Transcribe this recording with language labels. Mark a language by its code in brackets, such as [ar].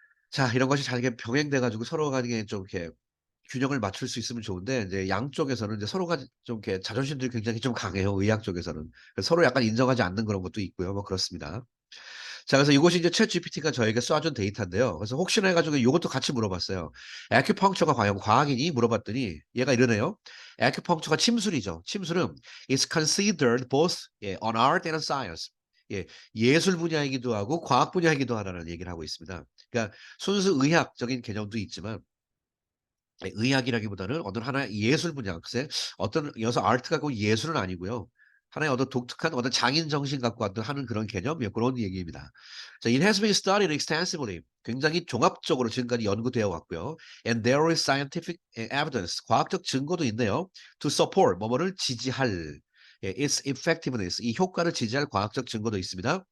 [ko] 자 이런 것이 잘 이렇게 병행돼 가지고 서로 간에 좀 이렇게 균형을 맞출 수 있으면 좋은데 이제 양쪽에서는 이제 서로가 좀 이렇게 자존심들이 굉장히 좀 강해요 의학 쪽에서는. 그래서 서로 약간 인정하지 않는 그런 것도 있고요. 뭐 그렇습니다. 자 그래서 이것이 이제 챗GPT가 저에게 쏴준 데이터인데요. 그래서 혹시나 해 가지고 요것도 같이 물어봤어요. "아큐펑처가 과연 과학이니?" 물어봤더니 얘가 이러네요. "아큐펑처가 침술이죠. 침술은 [en] is considered both 예 an art and a science." [ko] 예 예술 분야이기도 하고 과학 분야이기도 하다는 얘기를 하고 있습니다. 그러니까 순수 의학적인 개념도 있지만 예 의학이라기보다는 어떤 하나의 예술 분야 글쎄 어떤 여기서 아트가 꼭 예술은 아니고요. 하나의 어떤 독특한 어떤 장인 정신 갖고 어떤 하는 그런 개념 예 고런 얘기입니다. [en] 자 it has been studied extensively. [ko] 굉장히 종합적으로 지금까지 연구되어 왔고요. [en] And there is scientific evidence. [ko] 과학적 증거도 있네요. [en] To support [ko] 뭐뭐를 지지할 예 [en] its effectiveness. [ko] 이 효과를 지지할 과학적 증거도 있습니다.